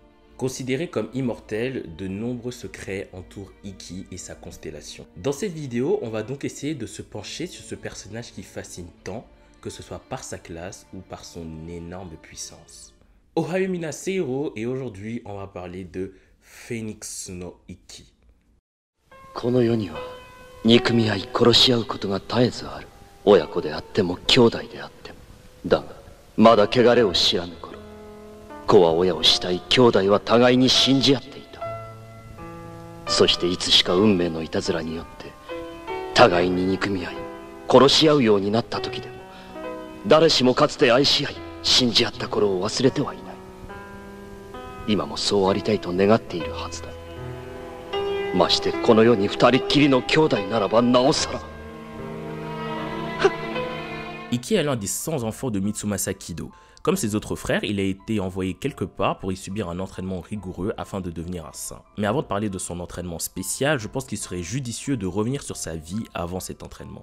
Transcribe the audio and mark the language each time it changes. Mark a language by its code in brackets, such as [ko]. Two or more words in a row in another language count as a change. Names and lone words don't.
[fr] Considéré comme immortel, de nombreux secrets entourent Ikki et sa constellation. Dans cette vidéo, on va donc essayer de se pencher sur ce personnage qui fascine tant, que ce soit par sa classe ou par son énorme puissance. [ja] おはよう みなさん, [fr] et aujourd'hui on va parler de Phoenix no Ikki. [ja] この世には憎み合い殺し合うことが絶えずある。親子であっても兄弟であっても。だがまだ汚れを知らぬ頃、子は親を慕い、兄弟は互いに信じ合っていた。そしていつしか運命のいたずらによって互いに憎み合い殺し合うようになった時でも、誰しもかつて愛し合い信じ合った頃を忘れてはいない。今もそうありたいと願っているはずだ。ましてこの世に二人っきりの兄弟ならばなおさら。 [fr] Ikki est l'un des 100 enfants de Mitsumasa Kido. Comme ses autres frères, il a été envoyé quelque part pour y subir un entraînement rigoureux afin de devenir un saint. Mais avant de parler de son entraînement spécial, je pense qu'il serait judicieux de revenir sur sa vie avant cet entraînement.